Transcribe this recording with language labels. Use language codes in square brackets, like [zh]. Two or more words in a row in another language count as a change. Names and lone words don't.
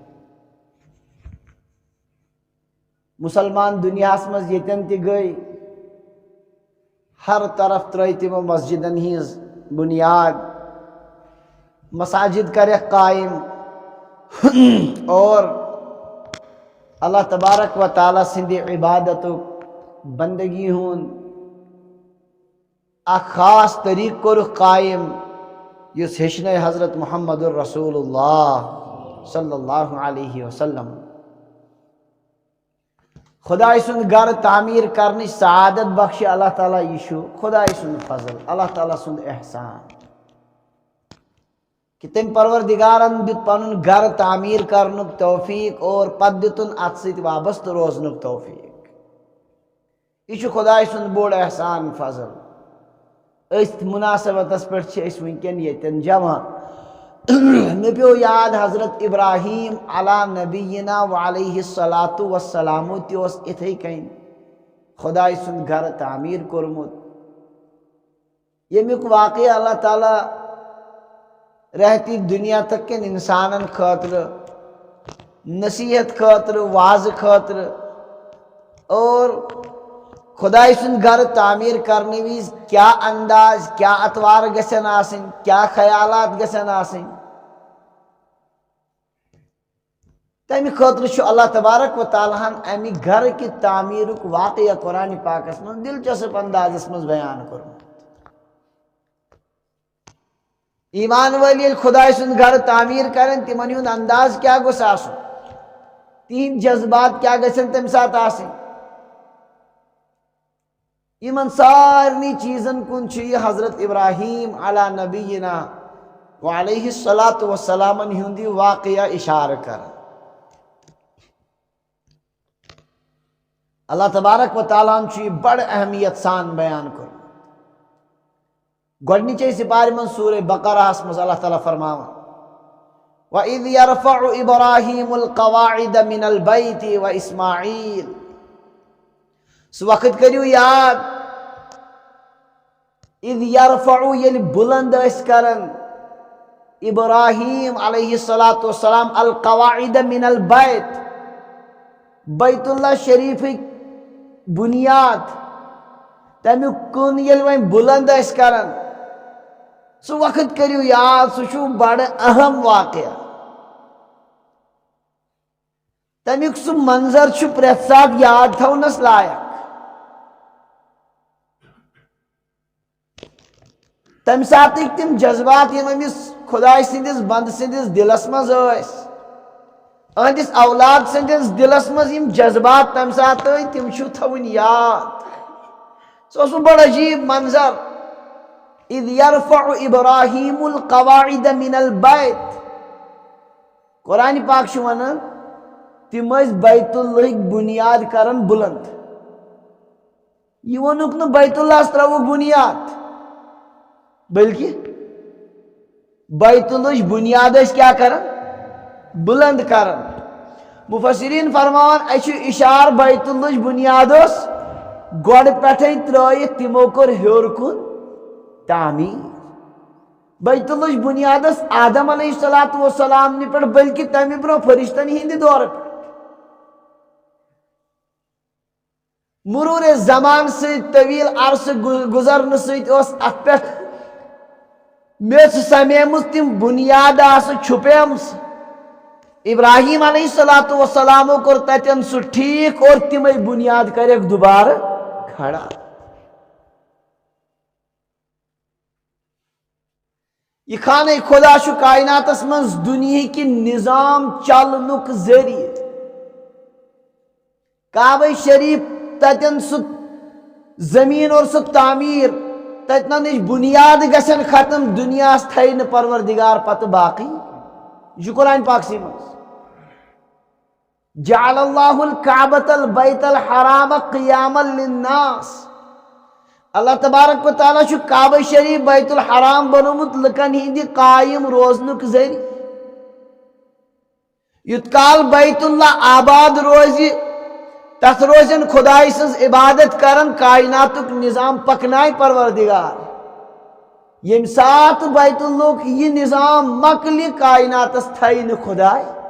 [ks] مسلمان دُنیاہس منٛز ییٚتٮ۪ن تہِ گٔے ہر طرف ترٲے تِمو مسجدن ہِنٛز بنیاد مساجد کریکھ قائم اور اللہ تبارک و تعالیٰ سندِ عبادتُک بندگی ہُنٛد اکھ خاص طریقہ کوٚرُکھ قائم یُس ہیٚچھنٲے حضرت محمد الرسول اللہ [ar] صلی اللہ علیہ وسلم. [ks] خداے سُنٛد گھر تعمیٖر کرنٕچ سعادت بخشِ اللہ تعالیٰ یہِ چھُ خداے سُنٛد فضل اللہ تعالیٰ سُنٛد احسان کہ تٔمۍ پروردگارن دیُت پنُن گھر تعمیٖر کرنُک توفیق اور پتہٕ دِتُن اتھ سۭتۍ وابستہٕ روزنُک توفیق. یہِ چھُ خداے سُنٛد بوٚڑ احسان فضل. أتھۍ مناسبتس پٮ۪ٹھ چھِ أسۍ وٕنکٮ۪ن ییٚتٮ۪ن جمع. مےٚ پیوٚو یاد حضرت ابراہیم [ar] علیٰ نبینا وعلیہ الصلاۃ والسلام [ks] تہِ اوس یِتھَے کٔنۍ خداے سُنٛد گھر تعمیٖر کوٚرمُت ییٚمیُک واقعہ اللہ تعالیٰ رہتی دنیا تک کن انسانن خاطر نصیحت خاطر واز خاطر اور خدائی سن گھر تعمیر کرنے ویز کیا انداز کیا اتوار گژھن آسن کیا خیالات گژھن آسن تمہ خاطر چھُ اللہ تبارک و تعالیٰ ہن امہ گھر کی تعمیرک واقعہ قرآن پاکس من دلچسپ اندازس من بیان کورمت ایمان والی ییٚلہِ خدائی سُنٛد گھر تعمیر کرن تمن ہُنٛد انداز کیا گوٚژھ آسُن تہنٛدۍ جذبات کیا گژھن تمہِ ساتہٕ آسٕنۍ یمن سارنٕے چیزن کُن چھُ یہِ حضرت ابراہیم [ar] علی نبینا وعلیہ الصلاۃ والسلامن [ks] ہُنٛد یہِ واقعہ اشارہ کران اللہ تبارک و تعالیٰ چھُ یہِ بڑ اہمیت سان بیان کوٚرمُت گۄڈنِچے سپارِ منٛز سورہ بقرہس منٛز اللہ تعالیٰ فرماوان [ar] وَإِذْ يَرْفَعُ إِبْرَاهِيمُ الْقَوَاعِدَ مِنَ الْبَيْتِ وَإِسْمَاعِيلُ [ks] سُہ وقت کٔرِو یاد [ar] اِذْ يَرْفَعُ [ks] ییٚلہِ بُلند ٲسۍ کران ابراہیم [ar] علیہ الصلاۃ والسلام القواعد من البیت [ks] بیت اللہ شریفک بنیاد تمیُک کُن ییٚلہِ وۄنۍ بُلند ٲسۍ کران سُہ وقت کٔرِو یاد سُہ چھُ بڑٕ اہم واقعہ تمیُک سُہ منظر چھُ پرٛٮ۪تھ ساتہٕ یاد تھاونس لایق تمہِ ساتٕکۍ تِم جذبات یِم أمِس خداے سٕنٛدِس بنٛدٕ سٕنٛدِس دِلس منٛز ٲسۍ أہنٛدِس اولاد سٕنٛدِس دِلس منٛز یِم جذبات تمہِ ساتہٕ ٲسۍ تِم چھِو تھاوٕنۍ یاد سُہ اوس بڑٕ عجیٖب منظر [ar] اِذ یرفع ابراہیم القواعد من البیت [ks] قرآن پاک چھُ ونان تِم ٲسۍ بیت اللہٕکۍ بُنیاد کران بُلند یہِ ووٚنُکھ نہٕ بیت اللہس ترٛاوُکھ بُنیاد بلکہ بیت اللہٕچ بُنیاد ٲسۍ کیٛاہ کران بُلند کران مفسرین فرماوان اَسہِ چھُ اِشارٕ بیت اللہٕچ بُنیاد ٲس گۄڈٕ پٮ۪ٹھے ترٲیِتھ تِمو کوٚر ہیوٚر کُن تعمیٖر بیت اللہٕچ بُنیاد ٲس آدم [ar] علیہ الصلاۃ والسلام [ks] نہِ پٮ۪ٹھ بلکہ تمہِ برونٛہہ فرشتن ہِنٛدِ دورٕ پٮ۪ٹھ مرورِ زمان سۭتۍ طویٖل عرصہٕ گُزرنہٕ سۭتۍ ٲس اتھ پٮ۪ٹھ میٚژ سمیمٕژ تِم بُنیاد آسہٕ چھُپیمژٕ ابراہیم [ar] علیہ الصلاۃ والسلامو [ks] کوٚر تتٮ۪ن سُہ ٹھیٖک اور تِمے بُنیاد کریکھ دُبارٕ کھڑا یہ خانہ خدا چھُ کائناتس منٛز دُنیہٕکہِ نظام چلنُک ذٔریعہٕ کعبہ شریف تتٮ۪ن سُہ زمیٖن اور سُہ تعمیٖر تتنٕچ بُنیاد گژھن ختم دُنیاہس تھایہِ نہٕ پروردگار پتہٕ باقٕے یہ چھُ قرآن پاکسٕے منٛز [ar] جعل اللہ الکعبۃ البیت الحرام قیاما للناس [ks] اللہ تبارک و تعالیٰ چھُ کعبہ شریف بیت الحرام بنومُت لُکن ہِنٛدِ قٲیِم روزنُک ذٔریعہٕ یُت کال بیت اللہ آباد روزِ تتھ روزن خداے سٕنٛز عبادت کرن کائناتُک نظام پکنایہِ پروردگار ییٚمہِ ساتہٕ بیت اللہُک یہِ نظام مۄکلہِ کائناتس تھایہِ نہٕ خداے